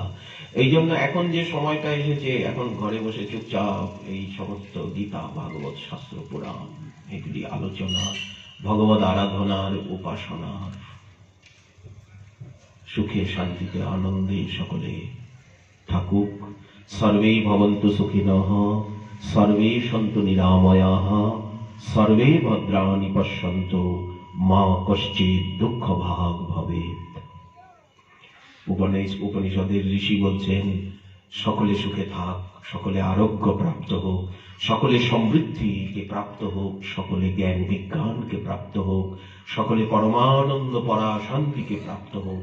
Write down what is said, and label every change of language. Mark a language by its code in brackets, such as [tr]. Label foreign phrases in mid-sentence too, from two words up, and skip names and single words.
[bn] এই জন্য এখন যে সময়টা এসেছে, এখন ঘরে বসে চুপচাপ এই সমস্ত গীতা ভাগবত শাস্ত্র পুরাণ এগুলি আলোচনা, ভগবত আরাধনার, উপাসনার, সুখে শান্তিতে আনন্দে সকলে থাকুক। [sa] সর্বে ভবন্তু সুখিনঃ, সর্বে সন্তু নিরাময়াঃ, সর্বে ভদ্রাণি পশ্যন্তু, মা কশ্চিৎ দুঃখ ভাগ ভবেৎ। [bn] উপনিষদের ঋষি বলছেন, সকলে সুখে থাক, সকলে আরোগ্য প্রাপ্ত হোক, সকলে সমৃদ্ধিকে প্রাপ্ত হোক, সকলে জ্ঞান বিজ্ঞানকে প্রাপ্ত হোক, সকলে পরমানন্দ পরা শান্তিকে প্রাপ্ত হোক।